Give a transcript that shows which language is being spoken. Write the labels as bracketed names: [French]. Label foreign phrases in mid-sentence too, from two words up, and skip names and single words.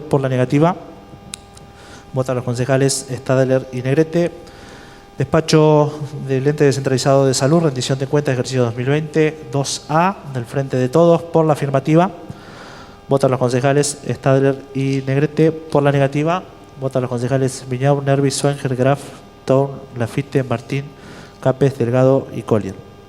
[Spanish] Por la negativa votan los concejales Stadler y Negrete. Despacho del Ente Descentralizado de Salud, rendición de cuentas ejercicio 2020, 2A del Frente de Todos. Por la afirmativa votan los concejales Stadler y Negrete. Por la negativa votan los concejales Viñau, Nervi, Suenger, Graf, Toul, Lafitte, Martín, Capes, Delgado y Collier.